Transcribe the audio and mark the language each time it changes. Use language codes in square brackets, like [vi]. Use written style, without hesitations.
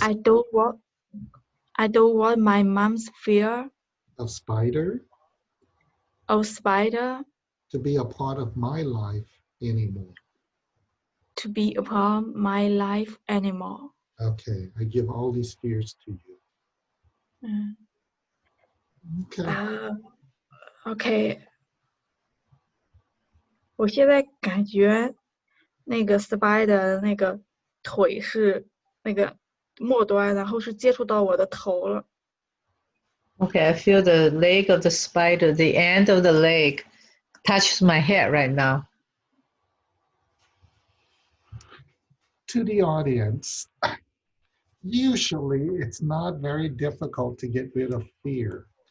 [en] I don't want. I don't want my mom's fear of spider of spider to be a part of my life anymore. to be upon my life anymore. Okay, I give all these fears to you. 嗯 Okay. [zh] OK，我现在感觉那个 spider 的那个腿是那个末端，然后是接触到我的头了。 [en] Okay, I feel the leg of the spider, the end of the leg touches my head right now. To the audience, usually it's not very difficult to get rid of fear.